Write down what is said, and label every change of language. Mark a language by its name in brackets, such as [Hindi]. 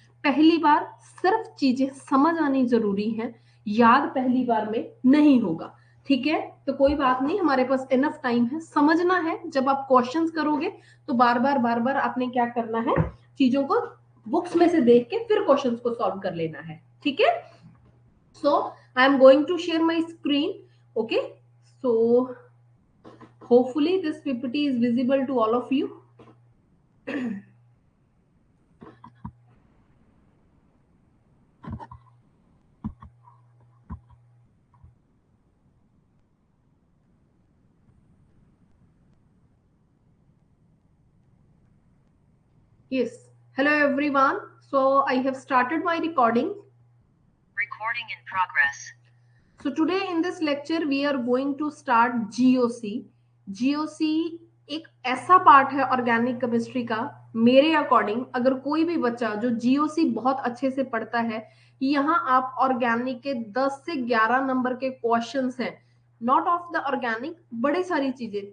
[Hindi] पहली बार सिर्फ चीजें समझ आनी जरूरी है, याद पहली बार में नहीं होगा। ठीक है, तो कोई बात नहीं, हमारे पास इनफ टाइम है, समझना है। जब आप क्वेश्चंस करोगे तो बार बार आपने क्या करना है, चीजों को बुक्स में से देख के फिर क्वेश्चंस को सॉल्व कर लेना है। ठीक है, [English] So I am going to share my screen. Okay, so hopefully this ppt is visible to all of you. Yes, hello everyone, so I have started my recording. Recording in progress. So today in this lecture we are going to start GOC. [Hindi] GOC एक ऐसा part है organic chemistry का, मेरे according अगर कोई भी बच्चा जो GOC बहुत अच्छे से पढ़ता है, यहाँ आप ऑर्गेनिक के 10 से 11 नंबर के क्वेश्चंस हैं, नॉट ऑफ द ऑर्गेनिक, बड़ी सारी चीजें।